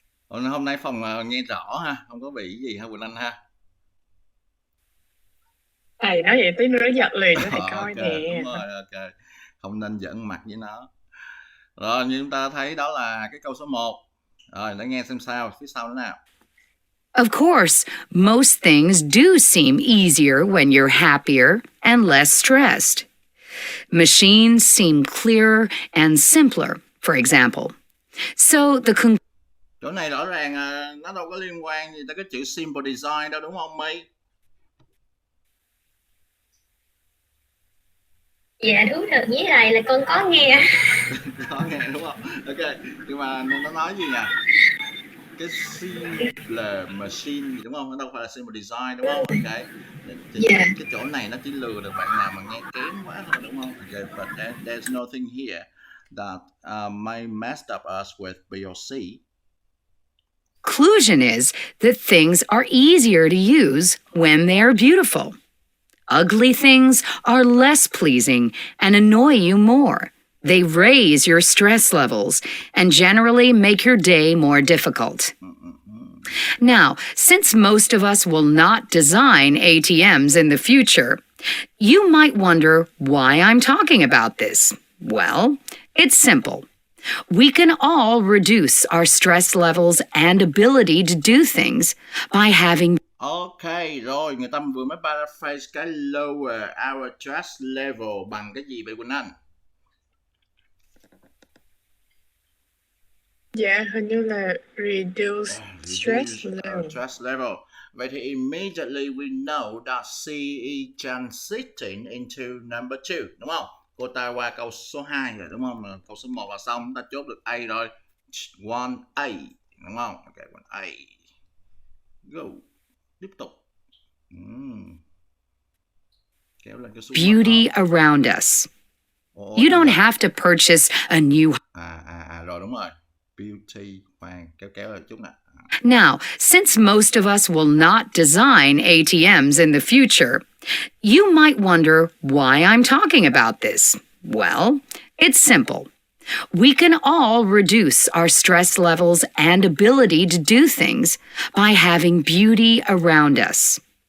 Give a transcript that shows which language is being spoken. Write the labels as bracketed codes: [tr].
[vi] Rồi, hôm nay phòng nghe rõ ha, không có bị gì ha Quỳnh Anh ha. Thầy nói vậy tí nữa nó giật liền cho thầy coi nè. Đúng rồi, ok. Không nên giỡn mặt với nó. Rồi như chúng ta thấy đó là cái câu số 1. Rồi để nghe xem sao, phía sau nữa nào. [en] Of course, most things do seem easier when you're happier and less stressed. Machines seem clearer and simpler, for example. So the [vi] chỗ này rõ ràng nó đâu có liên quan gì tới cái chữ simple design đâu đúng không My? Dạ thú thật với thầy là con có nghe. Có nghe đúng không? Ok, nhưng mà nó nói gì nhỉ? Cái simple machine gì đúng không? Nó đâu phải là simple design đúng không? Ok. Cái chỗ này nó chỉ lừa được bạn nào mà nghe kém quá thôi đúng không? [en] Okay, but there's nothing here that may messed up us with B or C. conclusion is that things are easier to use when they are beautiful. Ugly things are less pleasing and annoy you more. They raise your stress levels and generally make your day more difficult. Now, since most of us will not design ATMs in the future, you might wonder why I'm talking about this. Well, it's simple. We can all reduce our stress levels and ability to do things by having. [vi] Ok, rồi người ta vừa mới paraphrase cái [en] lower our stress level [vi] bằng cái gì vậy Quỳnh Anh? Dạ, hình như là [en] reduce stress level. Stress level. [vi] Vậy thì [en] immediately we know that C is transiting into number 2, [vi] đúng không? Cô ta qua câu số 2 rồi đúng không? Câu số 1 là xong, chúng ta chốt được A rồi. 1A, đúng không? Ok, 1A. Go. Tiếp tục. Kéo lên cái [en] Beauty around us. You don't have to purchase a new. [vi] Rồi đúng rồi. Beauty, khoan, kéo lại chút nè. [en] Now, since most of us will not design ATMs in the future, you might wonder why I'm talking about this. Well, it's simple. We can all reduce our stress levels and ability to do things by having beauty around us.